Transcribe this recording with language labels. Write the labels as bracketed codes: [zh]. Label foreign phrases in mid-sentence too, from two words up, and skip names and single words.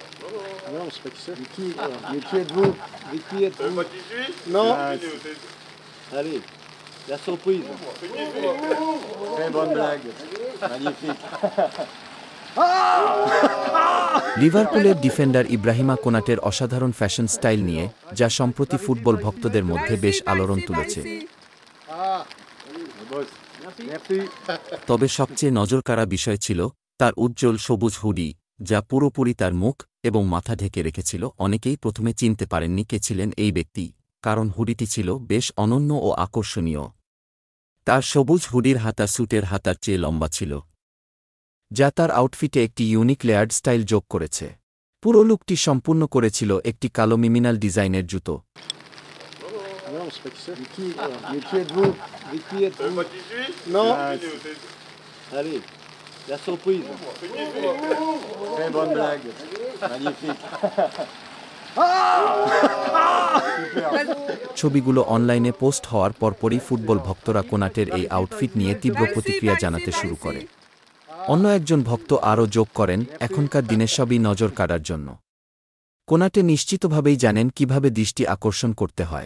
[fr] Ah non, c'est pas qui c'est. Mais qui êtes-vous? Mais qui êtes-vous? Pas qui je suis? Non. Allez, la surprise. Très bonne blague. Magnifique. [bn] লিভারপুলের ডিফেন্ডার ইব্রাহিমা কোনাটের অসাধারণ ফ্যাশন স্টাইল নিয়ে যা সম্প্রতি ফুটবল ভক্তদের মধ্যে বেশ আলোড়ন তুলেছে। তবে সবচেয়ে নজরকাড়া বিষয় ছিল তার উজ্জ্বল সবুজ হুডি, যা পুরোপুরি তার মুখ এবং মাথা ঢেকে রেখেছিল। অনেকেই প্রথমে চিনতে পারেননি কে ছিলেন এই ব্যক্তি, কারণ হুডিটি ছিল বেশ অনন্য ও আকর্ষণীয়। তার সবুজ হুডির হাতা স্যুটের হাতার চেয়ে লম্বা ছিল, যা তার আউটফিটে একটি [en] unique layered style [bn] যোগ করেছে। পুরো লুকটি সম্পূর্ণ করেছিল একটি কালো মিমিনাল ডিজাইনের জুতো। [fr] Ah non, c'est pas qui c'est. Mais qui êtes-vous? Mais qui êtes-vous? Pas qui je suis? Non. Allez, la surprise. Très bonne blague. Magnifique. [bn] ছবিগুলো অনলাইনে পোস্ট হওয়ার পরপরই ফুটবল ভক্তরা কোনাটের এই আউটফিট নিয়ে তীব্র প্রতিক্রিয়া জানাতে শুরু করে। অন্য একজন ভক্ত আরও যোগ করেন, এখনকার দিনে সবই নজর কাড়ার জন্য। কোনাটে নিশ্চিতভাবেই জানেন কিভাবে দৃষ্টি আকর্ষণ করতে হয়।